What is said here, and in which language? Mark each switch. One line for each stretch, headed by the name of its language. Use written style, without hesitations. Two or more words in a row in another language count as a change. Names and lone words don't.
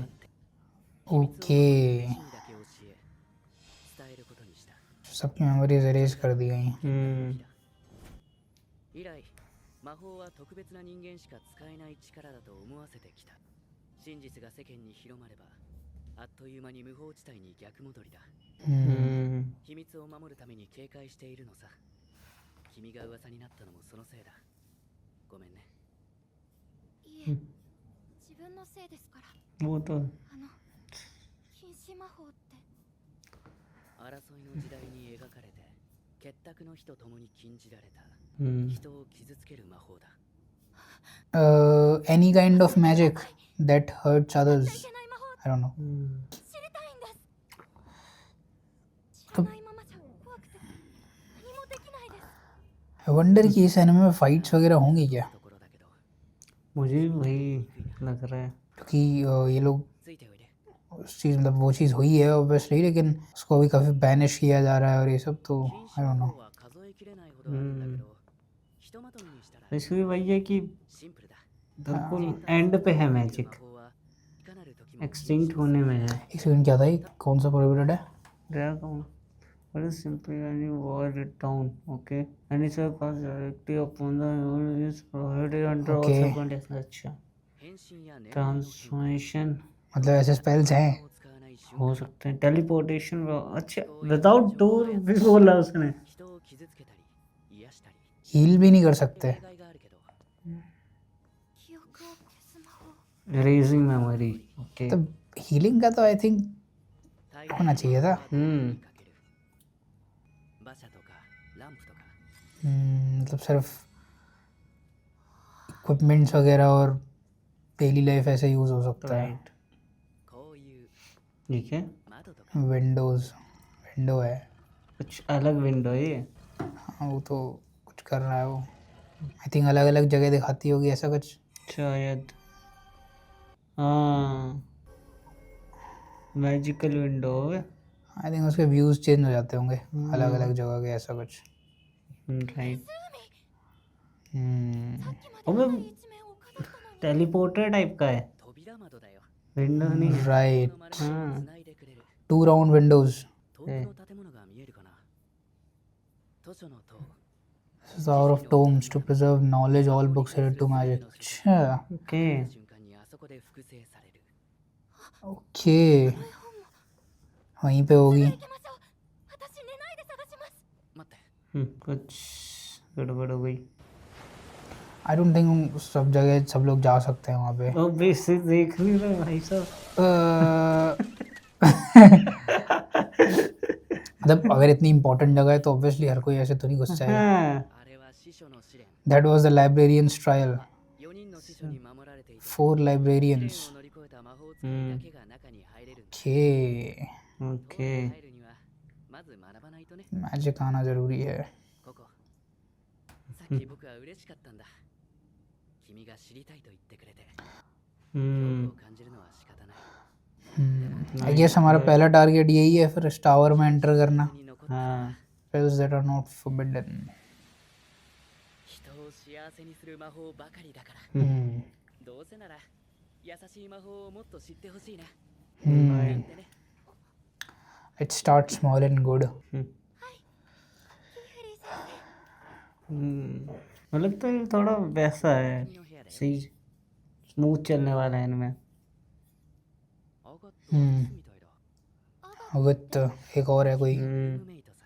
Hindi: ओके
Japanese: 秘密を守る弟子にだけ教え、伝えることにした。
Hindi: सबकी
English: memories erase
Hindi: कर दी गई।
Japanese: 以来、魔法は特別な人間しか使えない力だと思わせてきた。真実が世間に広まれば、あっという間に無法地帯に逆戻りだ。秘密を守るために警戒しているのさ。君が噂になったのもそのせいだ。ごめんね。いえ、自分のせいですから。
Hindi: वो तो
Japanese: 禁止魔法って。争いの時代に描かれて、結託の日と共に禁じられた。 हम्म 人を傷つける魔法だ。
English: any kind of magic that hurts
Japanese: い
English: others.
Japanese: けない魔法
English: I don't know.
Japanese: 知りたいんです。知らないままじゃ怖くて何もできないです。
English: I wonder
Hindi: कि इस एनिमे में फाइट्स वगैरह होंगी क्या?
Japanese: ところだけど、
Hindi: मुझे भी वही लग रहा है। क्योंकि ये लोग
Japanese: ついておいで。
Hindi: उस चीज़ मतलब वो चीज़ हुई है ऑब्वियसली, लेकिन उसको अभी काफ़ी बैनिश किया जा रहा है और ये सब तो
Japanese: 禁
English: आई
Japanese: 止
English: डोंट
Japanese: 魔
English: नो.
Japanese: 法は数えきれないほどあるんだけど、ひとまとめにしたら
Hindi: इसमें भी वही है कि
Japanese: シンプルだ。
Hindi: बिल्कुल एंड पे है मैजिक,
Japanese: 魔法はいかなる時も
Hindi: एक्सटिंक्ट होने में है। एक सेकंड, क्या था ये? कौन सा प्रोहिबिटेड है?
English: Dragon. What is simply when you word it down, okay? And it's a pass directly upon the rule is prohibited under all Okay. circumstances.
Hindi: अच्छा
Japanese: 変身や年齢の変化
Hindi: ट्रांसफॉर्मेशन मतलब ऐसे स्पेल्स हैं?
Japanese: を使わない瞬
Hindi: हो
Japanese: 間
Hindi: सकते हैं। टेलीपोर्टेशन अच्छा
English: without door
Hindi: भी बोला उसने।
Japanese: 人を傷つけたり癒したり
Hindi: हील भी नहीं कर सकते.
Japanese: 例外があるけど、記憶を消す魔法。
English: erasing memory okay
Hindi: तब हीलिंग का तो
English: I think
Hindi: होना चाहिए था।
Japanese: かける馬車とかランプとか
Hindi: मतलब सिर्फ इक्विपमेंट्स वगैरह और
English: daily life
Hindi: ऐसे यूज़ हो सकता है। राइट
Japanese: こういう
Hindi: ठीक है,
Japanese: 窓とか
Hindi: विंडो है। कुछ अलग विंडो है ये। हाँ वो तो कुछ कर रहा है वो।
English: I think
Hindi: अलग अलग जगह दिखाती होगी ऐसा कुछ। शायद हाँ,
English: magical window
Hindi: है।
English: I think
Hindi: उसके व्यूज़ चेंज हो जाते होंगे अलग अलग जगह के ऐसा कुछ। राइट। हम्म, おめ टेलीपोर्टर टाइप का है,
Japanese: 扉窓だよ
Hindi: विंडो नहीं है। राइट।
Japanese: この丸太を繋いでくれる
English: 2 round windows.
Japanese: 遠くの建物が見えるかな図書の塔
English: This is Hour of Tomes to preserve knowledge, all books related to magic.
Hindi: अच्छा, ओके,
Japanese: 瞬間にあそこで複製される
Hindi: ओके, वहीं पे होगी।
Japanese: 行きましょう。私寝ないで探します。待って
Hindi: कुछ गड़बड़ हो गई।
English: I don't think
Hindi: सब जगह सब लोग जा सकते हैं वहाँ पे। ओ बेस देख नहीं रहा भाई साहब। मतलब अगर इतनी इंपॉर्टेंट जगह है तो ऑब्वियसली हर कोई ऐसे तो नहीं घुस जाएगा। हाँ,
Japanese: あれは司書の試練
English: That was the librarian's trial.
Japanese: 4 人の司書に守られていて 4 試練
English: librarians.
Japanese: を乗り越えた魔法使いだけが中に入れるんだ
English: Okay,
Japanese: 塔
Hindi: ओके,
Japanese: に入るにはまず学ばないとね
Hindi: मैजिक आना जरूरी है।
Japanese: ここさっき僕は嬉しかったんだ君が知りたいと言ってくれて恐怖を感じるのは仕方ない
English: I guess
Hindi: हमारा पहला टारगेट यही है फिर इस टावर में एंटर करना।
Japanese: に残った
Hindi: हाँ,
English: Spells that are not forbidden.
Japanese: 人を幸せにする魔法ばかりだから Hmm. どうせなら優しい魔法をもっと知ってほしいな Hmm. なんてね
English: It starts small and good.
Hindi: मतलब तो ये थोड़ा वैसा है,
Japanese: 君の部屋で
Hindi: सही स्मूथ चलने वाला है इनमें।
Japanese: アガットはミスみたいだ
Hindi: विद एक और है कोई।
Japanese: ルームメイトさ